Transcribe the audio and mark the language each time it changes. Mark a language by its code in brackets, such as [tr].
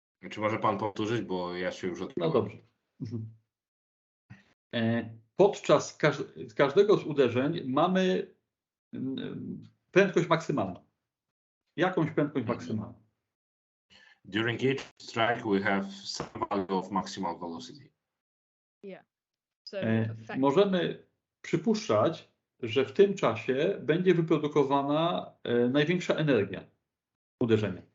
[pl] Czy może pan powtórzyć, bo ja się już odpyłem. No dobrze. Podczas każdego z uderzeń mamy prędkość maksymalną. Jakąś prędkość maksymalną. [en] During each strike we have some value of maximal velocity. Yeah. So [pl] możemy przypuszczać, że w tym czasie będzie wyprodukowana największa energia uderzenia.